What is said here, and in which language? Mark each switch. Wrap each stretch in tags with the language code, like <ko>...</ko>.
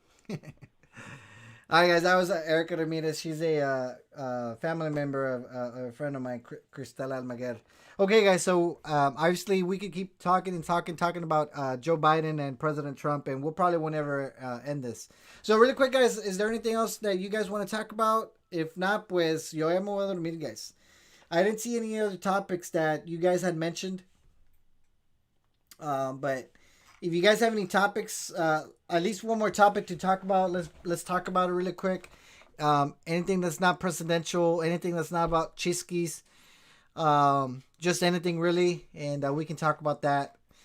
<en>All right, guys. That was Erica Ramirez. She's a family member of a friend of mine, Cristela Almaguer. Okay, guys. So obviously we could keep talking about Joe Biden and President Trump, and we'll probably won't ever end this. So really quick, guys, is there anything else that you guys want to talk about? If not,</en> <es>pues yo ya me voy a dormir, guys.</es> <en>I didn't see any other topics that you guys had mentioned. But if you guys have any topics, at least one more topic to talk about, let's talk about it really quick. Anything that's not presidential, anything that's not about Chisquis, just anything really, and we can talk about that.</en>